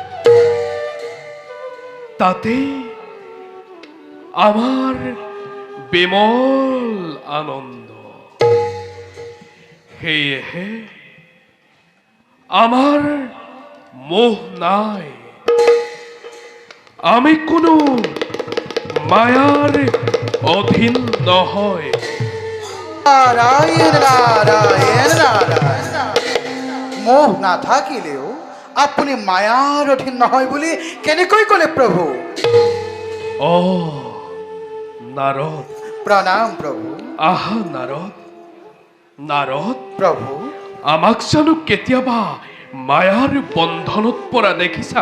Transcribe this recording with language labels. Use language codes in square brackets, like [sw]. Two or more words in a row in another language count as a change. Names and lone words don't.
[as] তাতেই আমাৰ বিমল আনন্দ। সেয়েহে আমাৰ মোহ নাই। আমি কোনো মায়াৰ অধীন নহয়। নারায়ণ নারায়ণ নারায়ণ। মোহ না থাকিলেও আপুনি মায়াৰ অধীন নহয় বুলি কেনেকৈ ক'লে প্ৰভু? অ নাৰদ, প্ৰণাম প্ৰভু। আহা নাৰদ। নাৰদ, প্ৰভু আমাক জানো কেতিয়াবা মায়াৰ বন্ধনত পৰা দেখিছা?